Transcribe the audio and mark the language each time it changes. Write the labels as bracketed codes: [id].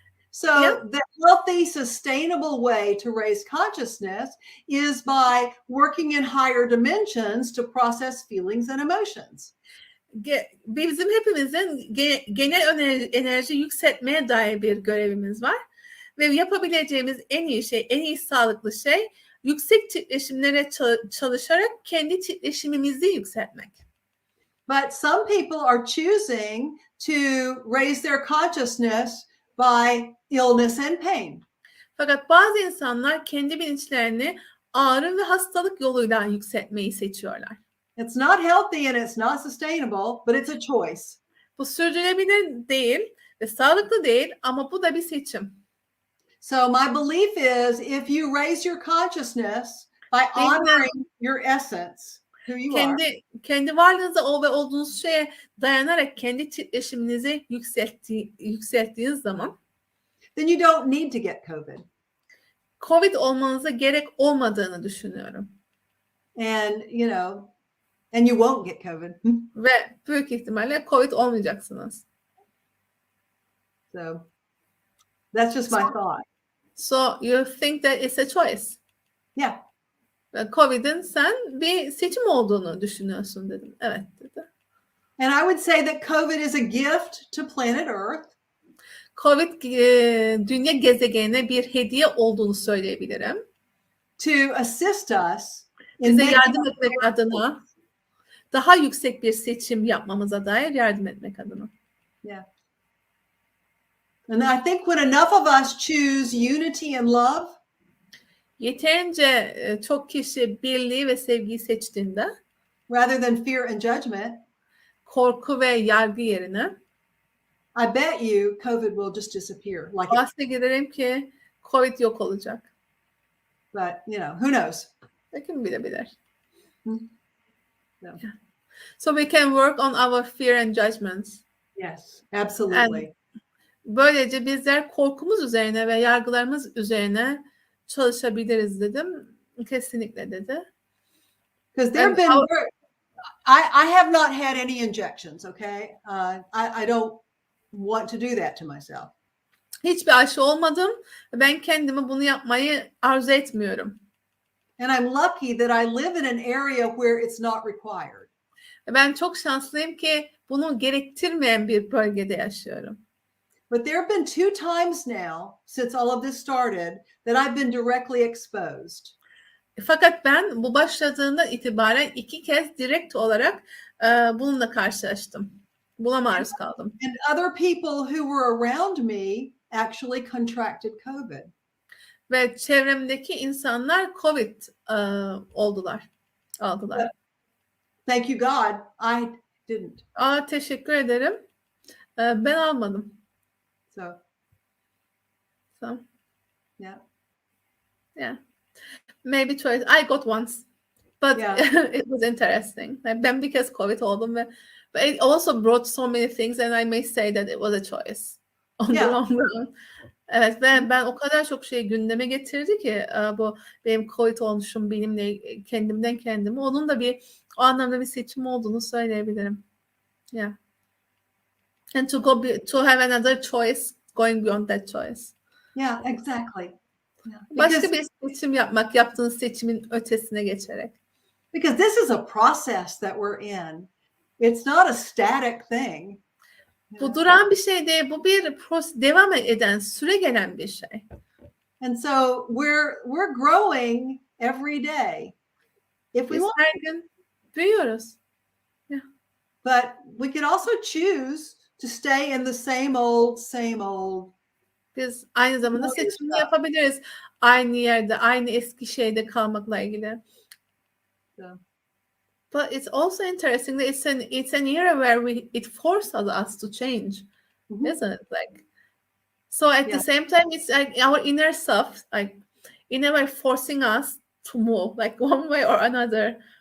[en] So the healthy, sustainable way to raise consciousness is by working in higher dimensions to process feelings and emotions. [tr] Bizim hepimizin genel enerji yükseltmeye dair bir görevimiz var. Ve yapabileceğimiz en iyi şey, en iyi sağlıklı şey yüksek titreşimlere çalışarak kendi titreşimimizi yükseltmek. [en] But some people are choosing to raise their consciousness by illness and pain. [tr] Fakat bazı insanlar kendi bilinçlerini ağrı ve hastalık yoluyla yükseltmeyi seçiyorlar. [en] It's not healthy and it's not sustainable, but it's a choice. [tr] Bu sürdürülebilir değil ve sağlıklı değil ama bu da bir seçim. [en] So my belief is if you raise your consciousness by honoring your essence, who you are. [tr] Kendi varlığınıza ve olduğunuz şeye dayanarak kendi titreşiminizi yükselttiğiniz zaman [en] then you don't need to get COVID. [tr] COVID olmanıza gerek olmadığını düşünüyorum. [en] And and you won't get COVID. [tr] Ve büyük ihtimalle COVID olmayacaksınız. [en] So that's just my thought. So you think that it's a choice? Yeah. [tr] COVID'in sen bir seçim olduğunu düşünüyorsun dedim. Evet dedi. [en] And I would say that COVID is a gift to planet Earth. [tr] COVID dünya gezegenine bir hediye olduğunu söyleyebilirim. [en] To assist us [tr] bize yardım etmek adına, daha yüksek bir seçim yapmamıza dair yardım etmek adına. [en] Yeah. And I think when enough of us choose unity and love, [tr] yeterince çok kişi birliği ve sevgiyi seçtiğinde, [en] rather than fear and judgment, [tr] korku ve yargı yerine, [en] I bet you COVID will just disappear. [tr] Bahsederim ki COVID yok olacak. [en] But who knows? [tr] Kim bilebilir. [en] No. Yeah. So we can work on our fear and judgments. Yes, absolutely. [tr] And böylece bizler korkumuz üzerine ve yargılarımız üzerine çalışabiliriz dedim. Kesinlikle dedi. [en] Because there have been, I have not had any injections, okay? I don't want to do that to myself. [tr] Hiçbir aşı olmadım. Ben kendime bunu yapmayı arzu etmiyorum. [en] And I'm lucky that I live in an area where it's not required. [tr] Ben çok şanslıyım ki bunu gerektirmeyen bir bölgede yaşıyorum. [en] But there have been 2 times now since all of this started that I've been directly exposed. [tr] Fakat ben bu başladığından itibaren 2 kez direkt olarak bununla karşılaştım. Buna maruz kaldım. [en] And other people who were around me actually contracted COVID. [tr] Ve çevremdeki insanlar COVID aldılar. [en] Thank you God, I didn't. [tr] Teşekkür ederim. Ben almadım. [en] So. Yeah. Maybe choice. I got once. But it was interesting. [tr] Ben bir kez COVID oldum ve [en] but it also brought so many things and I may say that it was a choice. On the long run. [tr] Evet ve ben o kadar çok şey gündeme getirdi ki bu benim COVID olmuşum benimle kendime onun da bir O anlamda bir seçim olduğunu söyleyebilirim. [en] Yeah. And to have another choice going beyond that choice. Yeah, exactly. Yeah. [tr] Başka bir seçim yapmak, yaptığınız seçimin ötesine geçerek. [en] Because this is a process that we're in. It's not a static thing. [tr] Bu duran bir şey değil, bu bir devam eden, süre gelen bir şey. [en] And so we're growing every day. If we [tr] Biz [en] want, [tr] her gün büyüyoruz. Yeah. [en] but we could also choose to stay in the same old. [tr] Biz aynı zamanda seçimini yapabiliriz. Aynı yerde, aynı eski şeyde kalmakla ilgili. [en] Yeah. But it's also interesting that it's an era where it forces us to change, isn't it? Like, so at the same time, it's like our inner self, like in a way, forcing us to move, like one way or another.